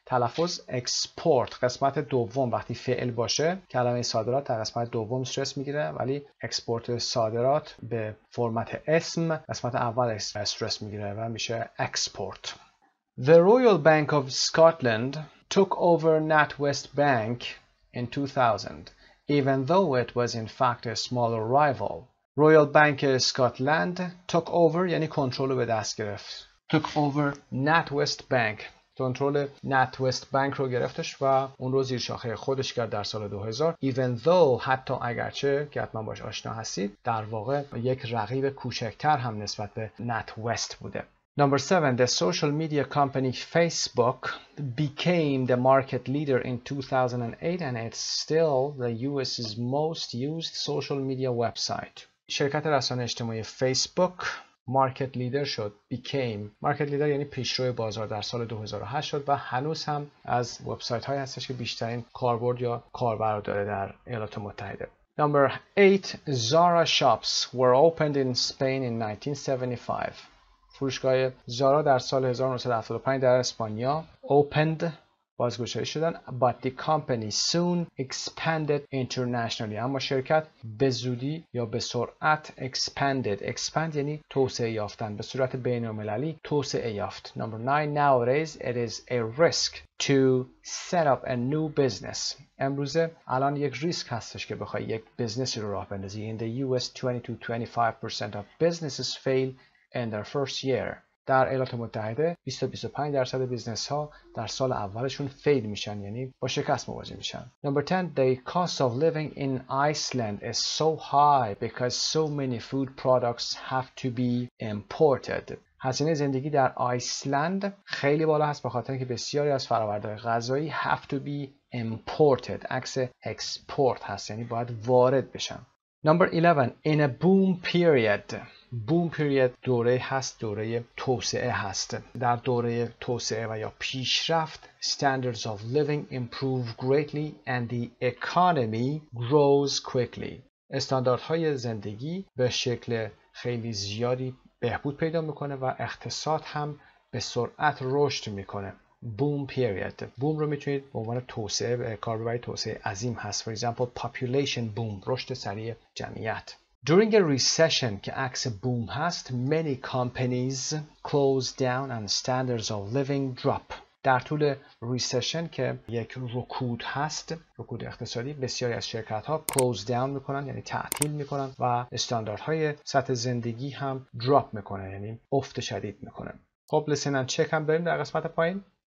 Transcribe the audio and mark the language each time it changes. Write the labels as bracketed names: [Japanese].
[Persian] تلفظ export قسمت دوم وقتی فعل باشه کلمه صادرات در قسمت دوم استرس میگیره، ولی اکسپورت صادرات به فرمت اسم قسمت اول استرس میگیره و میشه export. [English] The Royal Bank of Scotland took over NatWest Bank in 2000, even though it was in fact a smaller rival. [Persian] Royal Bank Scotland took over یعنی کنترل به دست گرفت. took over NatWest Bank کنترل NatWest Bank رو گرفتش و اون رو زیر شاخه خودش کرد در سال 2000. Even though حتی اگرچه که حتما باش آشنا هستید در واقع یک رقیب کوچکتر هم نسبت به NatWest بوده. [English] Number 7, the social media company Facebook became the market leader in 2008 and it's still the US's most used social media website. [Persian] شرکت رسانه اجتماعی فیسبوک مارکت لیدر شد. became مارکت لیدر یعنی پیشرو بازار در سال 2008 شد و هنوز هم از وبسایت هایی هستش که بیشترین کاربرد یا کاربر داره در ایالات متحده. [English] Number 8, Zara shops were opened in Spain in 1975. [Persian] فروشگاه زارا در سال 1975 در اسپانیا opened بازگشایی شدن. [English] But the company soon expanded internationally. [Persian] اما شرکت به زودی یا به سرعت expand یعنی توسعه یافتن، به صورت بین‌المللی توسعه یافت. [English] Number 9. Nowadays it is a risk to set up a new business. [Persian] امروزه الان یک ریسک هستش که بخوای یک بیزنسی رو راه بندازی. [English] In the US 20-25% of businesses fail in their first year. [Persian] در ایالات متحده 20-25% بیزنس ها در سال اولشون فیل میشن، یعنی با شکست مواجه میشن. [English] Number 10. The cost of living in Iceland is so high because so many food products have to be imported. [Persian] هزینه زندگی در آیسلند خیلی بالا هست به خاطر اینکه بسیاری از فرآوردهای غذایی [English] have to be imported. [Persian] عکس export هست، یعنی باید وارد بشن. [English] Number 11. In a boom period. [Persian] boom period دوره هست، دوره توسعه هست. در دوره توسعه و یا پیشرفت [English] standards of living improve greatly and the economy grows quickly. [Persian] استانداردهای زندگی به شکل خیلی زیادی بهبود پیدا میکنه و اقتصاد هم به سرعت رشد میکنه. [English] boom period. [Persian] boom رو میتونید به عنوان توسعه کار ببرید. توسعه عظیم هست. [English] For example population boom، [Persian] رشد سریع جمعیت. [English] During a recession [Persian] که عکس boom هست [English] many companies close down and standards of living drop. [Persian] در طول ریسشن که یک رکود هست، رکود اقتصادی، بسیاری از شرکت ها close down میکنن یعنی تعطیل میکنن و استانداردهای سطح زندگی هم drop میکنن یعنی افت شدید میکنه. خب [English] listen and check [Persian] هم داریم در قسمت پایین.